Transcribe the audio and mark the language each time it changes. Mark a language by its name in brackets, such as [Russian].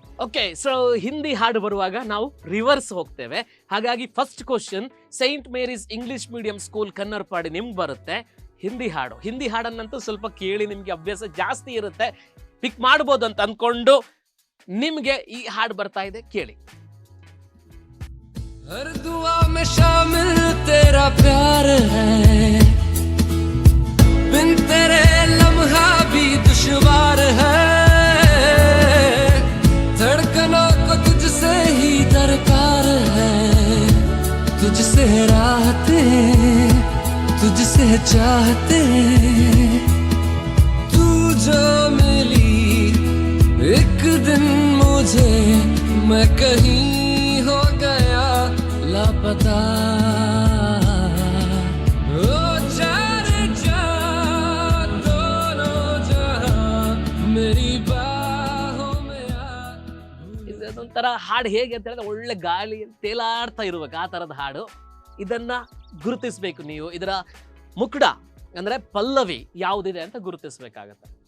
[Kannada] Okay, so Hindi ಹಾಡು ಬರುವಾಗ ನಾವು ರಿವರ್ಸ್ ಹೋಗ್ತೇವೆ. ಹಾಗಾಗಿ first question, Saint Mary's English medium school Kannarpady ನಿಮ್ಗೆ ಬರುತ್ತೆ. ಹಿಂದಿ ಹಾಡನ್ನಂತೂ ಸ್ವಲ್ಪ ಕೇಳಿ ನಿಮ್ಗೆ ಅಭ್ಯಾಸ ಜಾಸ್ತಿ ಇರುತ್ತೆ, ಪಿಕ್ ಮಾಡ್ಬೋದು ಅಂತ ಅನ್ಕೊಂಡು ನಿಮ್ಗೆ ಈ ಹಾಡು ಬರ್ತಾ ಇದೆ, ಕೇಳಿ. [Hindi] हर दुआ में शामिल तेरा प्यार है, बिन तेरे लम्हा भी दुश्वार है, धड़कनों को तुझसे ही दरकार है, तुझसे राहते तुझसे चाहते, तू जो मिली एक दिन मुझे, मैं कहीं हो गया लापता, ओ जाने जा दोनों जहां मेरी बाहों में आ. [Kannada] ಇದೊಂಥರ ಹಾಡು ಹೇಗೆ ಅಂತ ಹೇಳಿದ್ರೆ ಒಳ್ಳೆ ಗಾಳಿ ತೇಲಾಡ್ತಾ ಇರ್ಬೇಕು, ಆ ತರದ ಹಾಡು. ಇದನ್ನ ಗುರುತಿಸ್ಬೇಕು ನೀವು. ಇದರ ಮುಕ್ಡ ಅಂದ್ರೆ ಪಲ್ಲವಿ ಯಾವುದಿದೆ ಅಂತ ಗುರುತಿಸ್ಬೇಕಾಗತ್ತೆ.